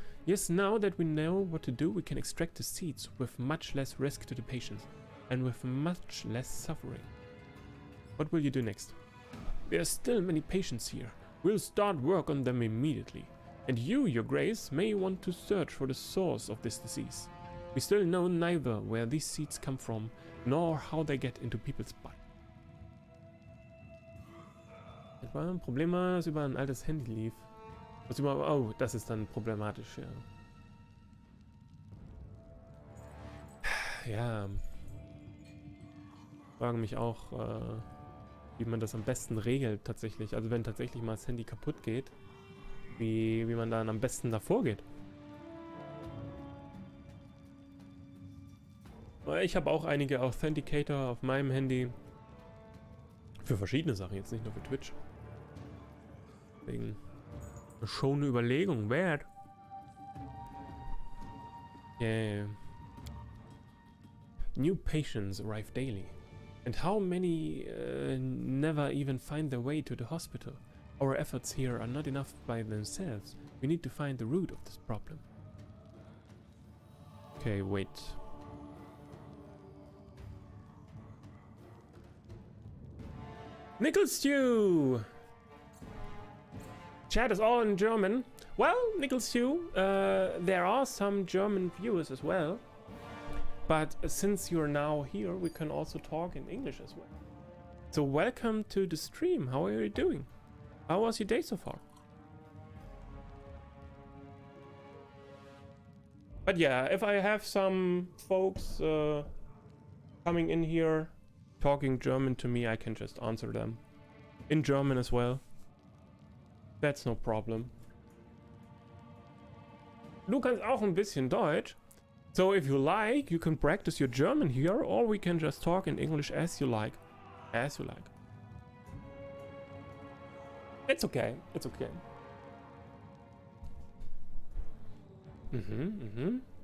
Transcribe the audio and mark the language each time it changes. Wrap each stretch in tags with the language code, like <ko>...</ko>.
<en>Yes, now that we know what to do, we can extract the seeds with much less risk to the patients and with much less suffering. What will you do next? There are still many patients here. We'll start work on them immediately. And you, Your Grace, may want to search for the source of this disease. We still know neither where these seeds come from, nor how they get into people's body.</en> <de>Das war ein Problem, das über ein altes Handy lief. Was über, oh, das ist dann problematisch, ja. Ja. Frage mich auch, wie man das am besten regelt tatsächlich. Also wenn tatsächlich mal das Handy kaputt geht, wie man dann am besten davor geht. Ich habe auch einige Authenticator auf meinem Handy. Für verschiedene Sachen, jetzt nicht nur für Twitch. Deswegen schon eine Überlegung wert.</de> <en>Yeah. New patients arrive daily. And how many never even find their way to the hospital? Our efforts here are not enough by themselves. We need to find the root of this problem. Okay, wait. Nickel Stew! Chat is all in German. Well, Nickel Stew, there are some German viewers as well. But since you're now here, we can also talk in English as well. So welcome to the stream. How are you doing? How was your day so far? But yeah, if I have some folks coming in here talking German to me, I can just answer them in German as well. That's no problem.</en> <de>Du kannst auch ein bisschen Deutsch.</de> <en>So if you like, you can practice your German here, or we can just talk in English as you like. As you like. It's okay. It's okay.</en>